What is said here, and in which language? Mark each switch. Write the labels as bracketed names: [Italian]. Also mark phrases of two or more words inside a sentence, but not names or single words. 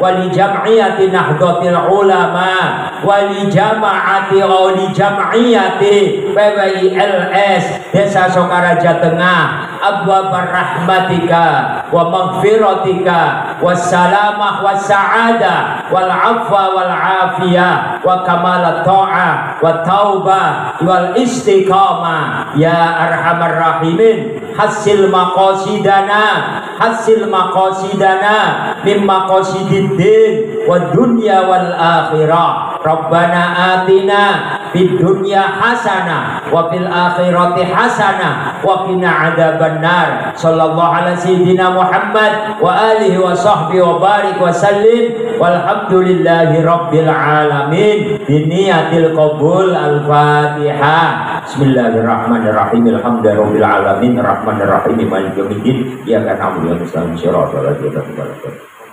[Arabic] ولي جمعية nahdlatul ulama ولي جماعة ولي جمعية PWILS Desa Sokaraja Tengah أبواب رحمتك ومغفرتك والسلامة والسعادة والعفو والعافية وكمال الطاعة والتوبة والاستقامة يا أرحم الراحمين حصل مقاصدنا من مقاصد الدين والدنيا والآخرة ربنا آتنا في الدنيا حسنة و في الآخرة حسنة وقنا عذاب النار صلى الله على سيدنا محمد وعلى آله وصحبه وبارك وسلم والحمد لله رب العالمين بنية القبول الفاتحة بسم الله الرحمن الرحيم الحمد لله رب العالمين الرحمن الرحيم مالك يوم الدين إياك نعبد وإياك نستعين صراط الذين أنعمت عليهم.